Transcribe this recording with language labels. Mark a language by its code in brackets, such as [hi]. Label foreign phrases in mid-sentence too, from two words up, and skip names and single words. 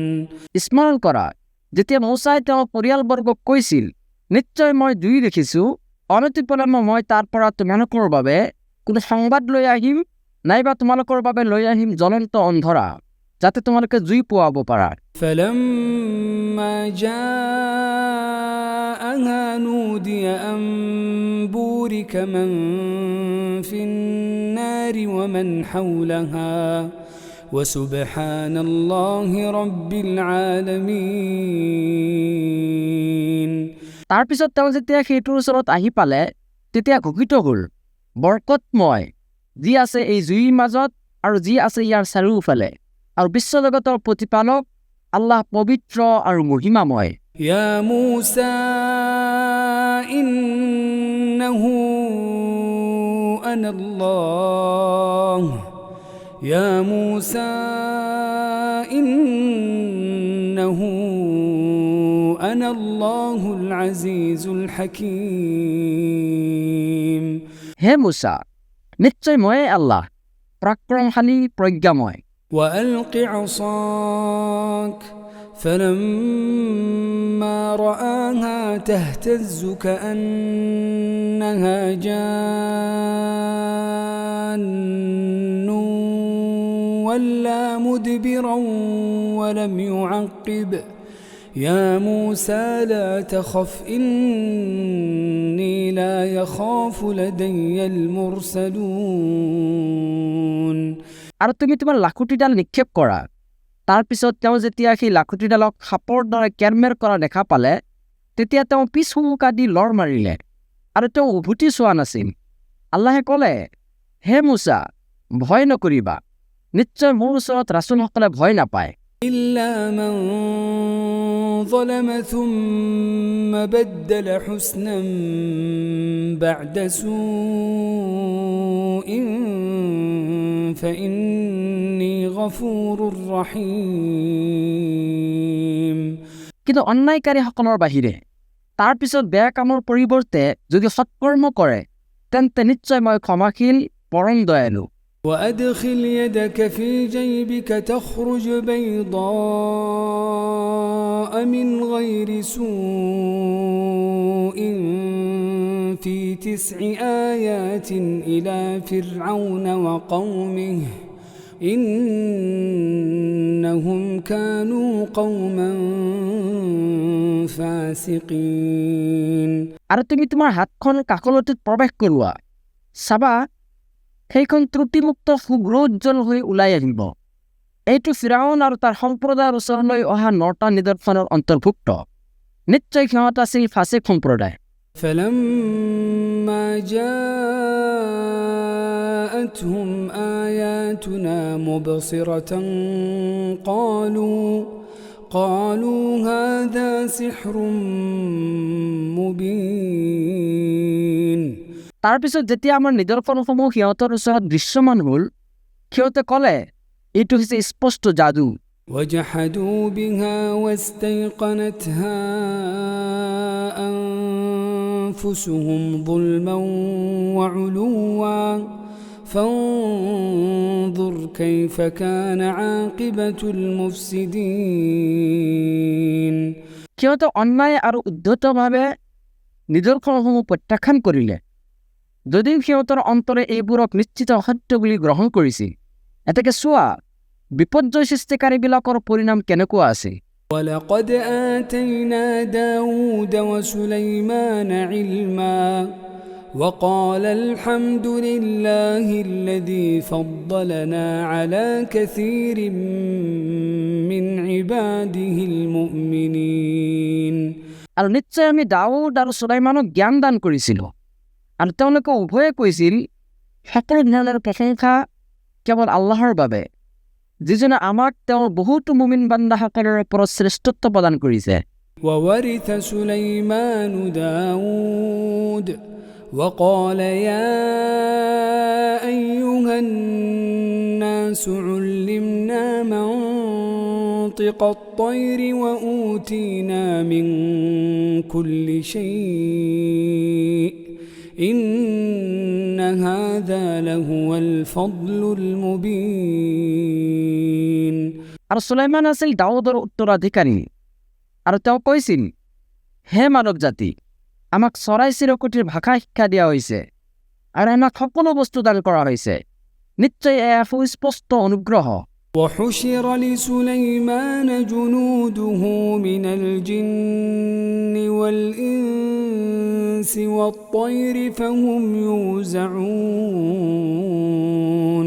[as] স্মৰণ কৰা যেতিয়া মূছাই তেওঁৰ পৰিয়ালবৰ্গক কৈছিল, নিশ্চয় মই জুই দেখিছো, অনতিপলমে মই তাৰ পৰা তোমালোকৰ বাবে কোনো সংবাদ লৈ আহিম, নাইবা তোমালোকৰ বাবে লৈ আহিম জ্বলন্ত অন্ধৰা, যাতে তোমালোকে জুই পোৱাব পাৰা। [ar] فلما جاءها نودي أن بورك من في النار ومن حولها وسبحان الله رب العالمين [as] তাৰ পিছত তেওঁ যেতিয়া সেইটোৰ ওচৰত আহি পালে তেতিয়া ঘোষিত হ'ল, বৰকতময় যি আছে এই জুইৰ মাজত আৰু যি আছে ইয়াৰ চাৰিওফালে, আৰু বিশ্বজগতৰ প্ৰতিপালক আল্লাহ পবিত্ৰ আৰু মহিমাময়। [ar] يا موسى إنه أنا الله يا موسى إنه أنا الله العزيز الحكيم [as] হে মূছা, নিশ্চয় ময়ে আল্লাহ, পৰাক্ৰমশালী প্ৰজ্ঞাময়। [ar] وألق عصاك فلما رآها تهتز كأنها جان ولا مدبرا ولم يعقب يا موسى لا تخف إني لا يخاف لدي المرسلون [as] আৰু তুমি তোমাৰ লাখুটিডাল নিক্ষেপ কৰা। তাৰ পিছত তেওঁ যেতিয়া সেই লাখুটিডালক সাপৰ দৰে কেৰমেৰ কৰা দেখা পালে তেতিয়া তেওঁ পিছ হুমুকা দি লৰ মাৰিলে আৰু তেওঁ উভতি চোৱা নাছিল। আল্লাহে ক'লে, হে মূছা, ভয় নকৰিবা, নিশ্চয় মোৰ ওচৰত ৰাছুলসকলে ভয় নাপায়। [ar] إلا من ظلم ثم بدل حسنا بعد سوء فإني غفور رحيم [as] কিন্তু অন্যায়কাৰীসকলৰ বাহিৰে তাৰ পিছত বেয়া কামৰ পৰিৱৰ্তে যদি সৎকৰ্ম কৰে তেন্তে নিশ্চয় মই ক্ষমাশীল পৰম দয়ালু। [ar] وأدخل يدك في جيبك تخرج بيضاء من غير سوء في 9 آيات إلى فرعون وقومه إنهم كانوا قوما فاسقين [as] আৰু তুমি তোমাৰ হাতখন কাকলতিত প্ৰৱেশ কৰোৱা চাবা সেইখন ত্ৰুটিমুক্ত সুগ্ৰোজ্জ্বল হৈ ওলাই আহিব এইটো ফিৰাউন আৰু তাৰ সম্প্ৰদায়ৰ ওচৰলৈ অহা 9টা নিদৰ্শনৰ অন্তৰ্ভুক্ত নিশ্চয় সিহঁত আছিল ফাছিক সম্প্ৰদায় [ar] فلما جاءتهم آياتنا مبصرة قالوا هذا سحر مبين [as] তাৰপিছত যেতিয়া আমাৰ নিদৰ্শনসমূহ সিহঁতৰ ওচৰত দৃশ্যমান হ'ল সিহঁতে ক'লে এইটো হৈছে স্পষ্ট যাদু [ar] وجحدوا بها واستيقنتها أنفسهم ظلما وعلوا فانظر كيف كان عاقبة المفسدين [as] সিহঁতে অন্যায় আৰু উদ্ধতভাৱে নিদৰ্শনসমূহ প্ৰত্যাখ্যান কৰিলে যদিও সিহঁতৰ অন্তৰে এইবোৰক নিশ্চিত সত্য বুলি গ্ৰহণ কৰিছিল এতেকে চোৱা বিপৰ্যয় সৃষ্টিকাৰীবিলাকৰ পৰিণাম কেনেকুৱা আছে [ar] ولقد آتينا داود وسليمان علما وقال الحمد لله الذي فضلنا على كثير من عباده المؤمنين [as] আৰু নিশ্চয় আমি দাউদ আৰু সুলাইমানক জ্ঞান দান কৰিছিলোঁ আৰু তেওঁলোকে উভয়ে কৈছিল সকলো ধৰণৰ প্ৰশংসা কেৱল আল্লাহৰ বাবে যিজনে আমাক তেওঁৰ বহুতো মুমিন বান্দাসকলৰ ওপৰত শ্ৰেষ্ঠত্ব প্ৰদান কৰিছে [ar] وورث سليمان داود وقال يا أيها الناس علمنا منطق الطير وأوتينا من كل شيء إن هذا لهو الفضل المبين [as] আৰু সুলাইমান আছিল দাউদৰ উত্তৰাধিকাৰী আৰু তেওঁ কৈছিল হে মানৱ জাতি আমাক চৰাই চিৰকটিৰ ভাষা শিক্ষা দিয়া হৈছে আৰু আমাক সকলো বস্তু দান কৰা হৈছে নিশ্চয় এয়া সুস্পষ্ট অনুগ্ৰহ [ar] وحشر لسليمان جنوده من الجن والإنس والطير فهم يوزعون